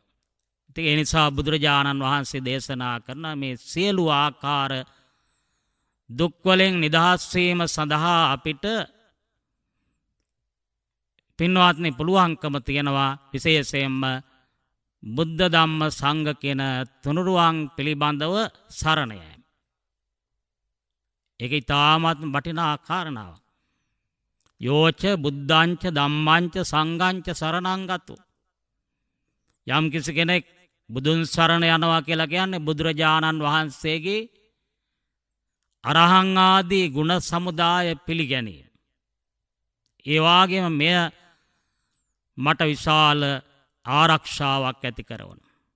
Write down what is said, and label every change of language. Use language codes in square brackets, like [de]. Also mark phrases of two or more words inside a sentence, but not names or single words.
[si] ඉතින් ඒ නිසා බුදුරජාණන් වහන්සේ දේශනා කරන මේ සියලු ආකාර දුක් වලින් නිදහස් වීම සඳහා අපිට පින්වත්නි පුළුවන්කම තියෙනවා විශේෂයෙන්ම බුද්ධ ධම්ම සංඝ කියන තුනුරුවන් පිළිබඳව සරණ යෑම. ඒක ඉතාමත් වටිනා කාරණාවක්. [pi] යෝච බුද්ධංච ධම්මංච සංඝංච සරණං ගතෝ. [si] යම් කිසි කෙනෙක් බුදුන් සරණ යනවා කියලා කියන්නේ බුදුරජාණන් වහන්සේගේ අරහං ආදී ගුණ සමුදාය පිළිගැනීම. ඒ වගේම මෙය මට විශාල ආරක්ෂාවක් ඇති කරනවා.